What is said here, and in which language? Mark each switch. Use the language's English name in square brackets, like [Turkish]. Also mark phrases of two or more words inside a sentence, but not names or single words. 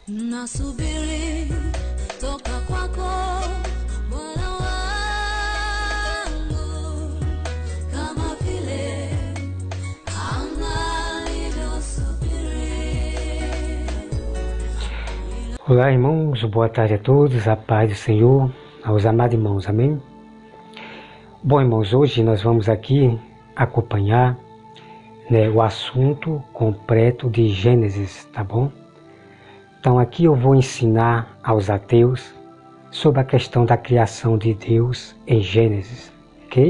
[Swahili] Nasubiri toka kwako Bwana wangu, kama vile anga lilivyosubiri. [Portuguese] Olá, irmãos, boa tarde a todos, a paz do Senhor, aos amados irmãos, amém? Bom, irmãos, hoje nós vamos aqui acompanhar o assunto completo de Gênesis, tá bom? Então aqui eu vou ensinar aos ateus sobre a questão da criação de Deus em Gênesis, ok?